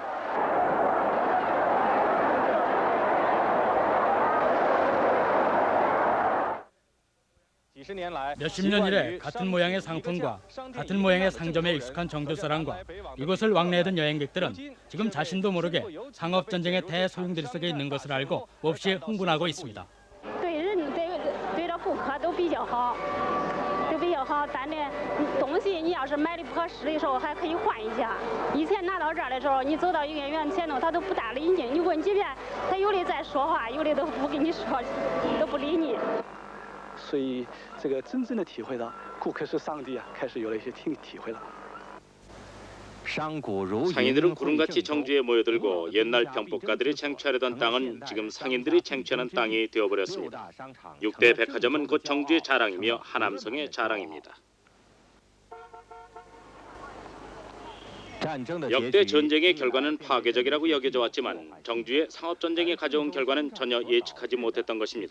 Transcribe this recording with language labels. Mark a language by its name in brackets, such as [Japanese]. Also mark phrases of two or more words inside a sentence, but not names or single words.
[Korean] 몇십 년 이래 같은 모양의 상품과 같은 모양의 상점에 익숙한 정주 사람과 이곳을 왕래하던 여행객들은 지금 자신도 모르게 상업 전쟁의 대소용돌이 속에 있는 것을 알고 몹시 흥분하고 있습니다. [Chinese] 咱这东西你要是买的不合适的时候还可以换一下。以前拿到这儿的时候，你走到营业员前头，他都不搭理你，你问几遍，他有的在说话，有的都不跟你说，都不理你。所以这个真正的体会到顾客是上帝啊，开始有了一些体会了。 [Korean] 상인들은 구름같이 정주에 모여들고 옛날 병법가들이 쟁취하려던 땅은 지금 상인들이 쟁취하는 땅이 되어버렸습니다. 6대 백화점은 곧 정주의 자랑이며 하남성의 자랑입니다. 역대 전쟁의 결과는 파괴적이라고 여겨져 왔지만 정주의 상업전쟁이 가져온 결과는 전혀 예측하지 못했던 것입니다.